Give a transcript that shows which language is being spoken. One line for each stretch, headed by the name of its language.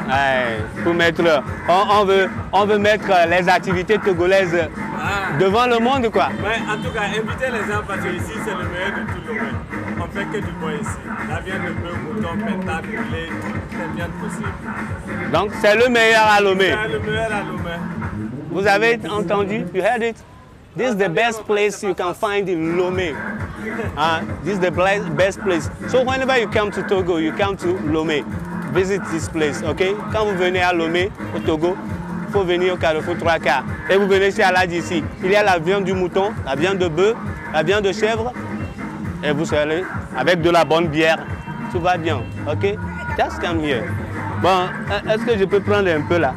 French: Ouais, pour mettre, on veut mettre les activités togolaises devant le monde, quoi. Mais en tout cas, invitez les gens parce que ici, c'est le meilleur de tout le monde. On fait que du bon ici. La viande de bœuf, mouton, pétard, poulet, toutes les viandes possibles. Donc, c'est le meilleur à Lomé. C'est le meilleur à Lomé. Vous avez entendu?
English: You heard it? This is the best place you can find in Lomé. This is the best place. So whenever you come to Togo, you come to Lomé. Visit this place, ok?
French: Quand vous venez à Lomé, au Togo, il faut venir au Carrefour 3K. Et vous venez chez Aladi ici. Il y a la viande du mouton, la viande de bœuf, la viande de chèvre. Et vous serez avec de la bonne bière. Tout va bien, ok?
English: Just come here.
French: Bon, est-ce que je peux prendre un peu là?